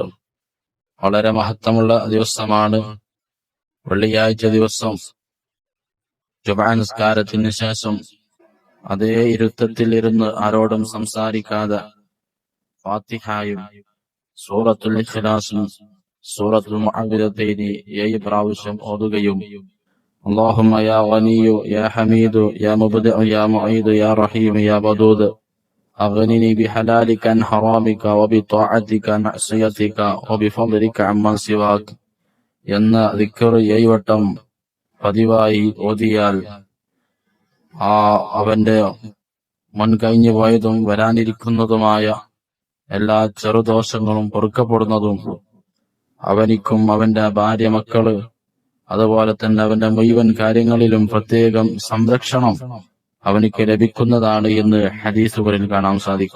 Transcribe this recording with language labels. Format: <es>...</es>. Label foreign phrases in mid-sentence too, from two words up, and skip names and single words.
<ml>വളരെ മഹത്വമുള്ള ദിവസമാണ് വെള്ളിയാഴ്ച ദിവസം. ജുമുഅ നിസ്കാരത്തിന് ശേഷം അതേ ഇരുത്തത്തിൽ ഇരുന്ന് ആരോടും സംസാരിക്കാതെ ഫാത്തിഹയും സൂറത്തുൽ ഇഖ്ലാസും സൂറത്തുൽ മുഅവ്വിദത്തൈനി 7 പ്രാവശ്യം ഓതുകയും</ml> <ar>اللهم يا غني يا حميد يا مبدع يا معيد يا رحيم يا ودود أغنني بحلالك عن حرامك وبطاعتك عن معصيتك وبفضلك عمن سواك</ar> <ml>എന്ന ദിക്ർ 7 വട്ടം പതിവായി ഓതിയാൽ അവന്റെ മുൻകഴിഞ്ഞു പോയതും വരാനിരിക്കുന്നതുമായ എല്ലാ ചെറുദോഷങ്ങളും പൊറുക്കപ്പെടുന്നതും അവനിക്കും അവന്റെ ഭാര്യ മക്കള് അതുപോലെ തന്നെ അവന്റെ മുഴുവൻ കാര്യങ്ങളിലും പ്രത്യേകം സംരക്ഷണം അവനിക്ക് ലഭിക്കുന്നതാണ് എന്ന് ഹദീസുകളിൽ കാണാൻ സാധിക്കും.</ml>